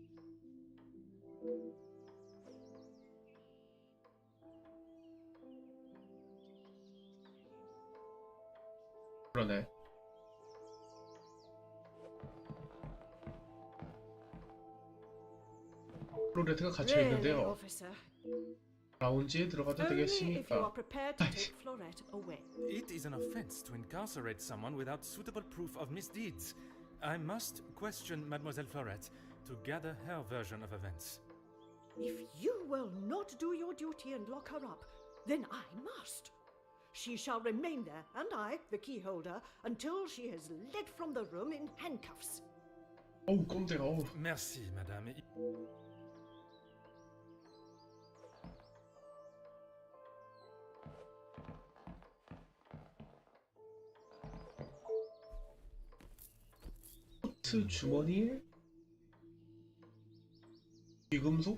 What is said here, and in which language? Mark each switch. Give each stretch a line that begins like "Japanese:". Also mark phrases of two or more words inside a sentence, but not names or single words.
Korean: 그러네. 플로레트가 갇혀
English: Really,
Korean: 있는데요.
English: officer.
Korean: 라운지에 들어가도
English: Only if you are
Korean: 되겠습니까?
English: prepared to take Florette away. It is an offense to incarcerate someone without suitable proof of misdeeds. I must question Mademoiselle Florette to gather her version of events. If you will not do your duty and lock her up, then I must. She shall remain there, and I, the key holder, until she is led from the room in handcuffs.
Korean: 어우, 꼼짝아. 어우.
French: Merci, madame.
Korean: 코트 주머니에 귀금속?